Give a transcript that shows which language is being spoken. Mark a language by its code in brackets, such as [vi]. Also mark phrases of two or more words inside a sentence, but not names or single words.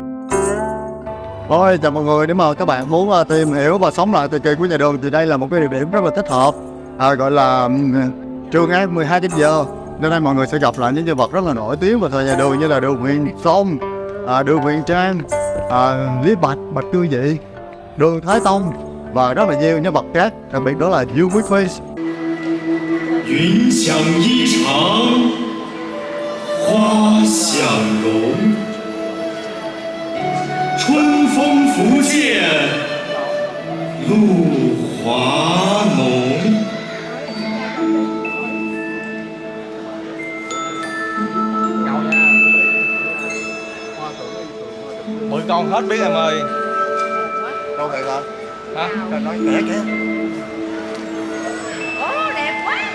[vi] Ôi, chào mọi người, nếu mà các bạn muốn tìm hiểu và sống lại thời kỳ của nhà Đường thì đây là một cái địa điểm rất là thích hợp, gọi là Trường An 12 canh giờ. Nên đây mọi người sẽ gặp lại những nhân vật rất là nổi tiếng vào thời nhà Đường như là Đường Huyền Song, Đường Huyền Trang, Lý Bạch, Bạch Cư Dị, Đường Thái Tông và rất là nhiều nhân vật khác, đặc biệt đó là Dương Quý Phi. [zh] 云想衣裳花想容，春风拂槛露华浓。 [vi] Mười con hết biết em ơi. Đâu vậy hả? Hả? Trời nói kẻ kìa. Ồ, đẹp quá.